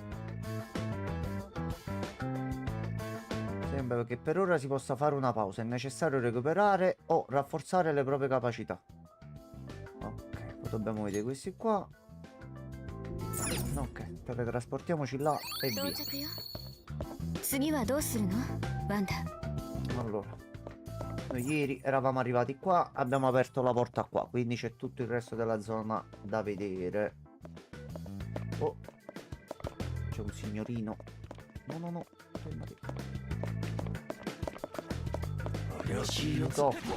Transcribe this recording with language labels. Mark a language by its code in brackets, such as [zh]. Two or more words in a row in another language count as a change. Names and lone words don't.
[it] Sembra che per ora si possa fare una pausa. È necessario recuperare o rafforzare le proprie capacità. Ok, poi dobbiamo vedere questi qua. Ok, teletrasportiamoci là e [ja] 到 [it] via. [ja] 着よ次はどうするのワンダ [it] Allora, noi ieri eravamo arrivati qua, abbiamo aperto la porta qua, quindi c'è tutto il resto della zona da vedere. Oh, c'è un signorino. No, no, no, fermati. Aiuto.